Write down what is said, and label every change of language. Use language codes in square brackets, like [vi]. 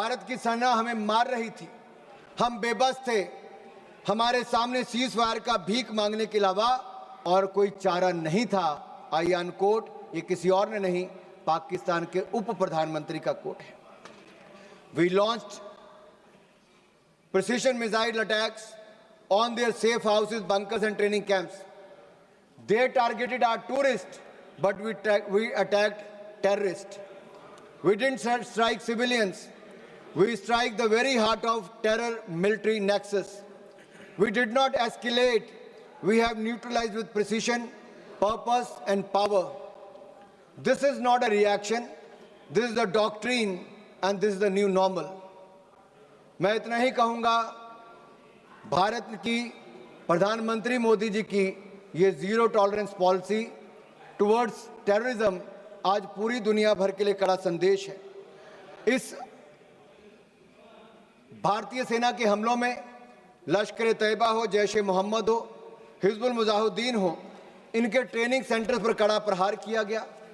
[hi] भारत की सेना हमें मार रही थी, हम बेबस थे, हमारे सामने सीज फायर का भीख मांगने के अलावा और कोई चारा नहीं था। [en] I unquote, [hi] ये किसी और ने नहीं, पाकिस्तान के उप प्रधानमंत्री का कोट है। [en] We launched precision missile attacks on their safe houses, bunkers and training camps. They targeted our tourists, but we attacked terrorists. We didn't strike civilians. We strike the very heart of terror military nexus. We did not escalate. We have neutralized with precision, purpose and power. This is not a reaction. This is the doctrine and this is the new normal. [hi] मैं इतना ही कहूँगा, भारत की प्रधानमंत्री मोदी जी की ये [en] zero tolerance policy towards terrorism [hi] आज पूरी दुनिया भर के लिए कड़ा संदेश है। इस भारतीय सेना के हमलों में लश्कर तैयबा हो, जैश ए मोहम्मद हो, हिजबुल मुजाहिदीन हो, इनके ट्रेनिंग सेंटर्स पर कड़ा प्रहार किया गया।